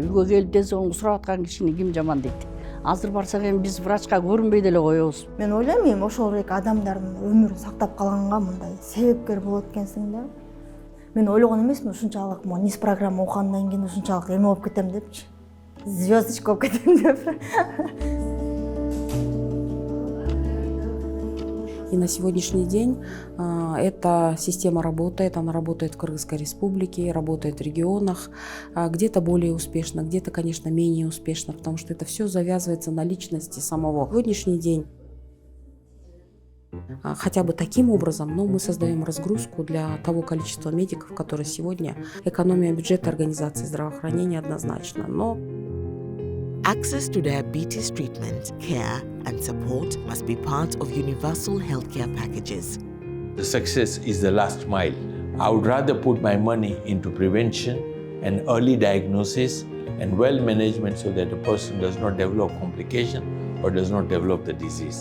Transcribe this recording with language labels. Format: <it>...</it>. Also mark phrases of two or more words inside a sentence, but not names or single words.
<ky>Үйгө келип тез сурап аткан кишини ким жаман дейт. Азыр барсак эми биз врачка көрүнбөй деле коебуз. Мен ойлойм, ошол эки адамдардын өмүрүн сактап калганга мындай себепкер болот экенсиң да. Мен ойлогон эмесмин ушунчалык низ программа окугандан кийин ушунчалык эме болуп кетем депчи. Звездочка болуп кетем деп.</ky> <ru>И на сегодняшний день эта система работает, она работает в Кыргызской республике, работает в регионах, где-то более успешно, где-то, конечно, менее успешно, потому что это все завязывается на личности самого. В сегодняшний день хотя бы таким образом, но мы создаем разгрузку для того количества медиков, которые сегодня экономия бюджета организации здравоохранения однозначно, но</ru> <en>Access to diabetes treatment, care, and support must be part of universal healthcare packages. The success is the last mile. I would rather put my money into prevention and early diagnosis and well management so that the person does not develop complication or does not develop the disease.</en>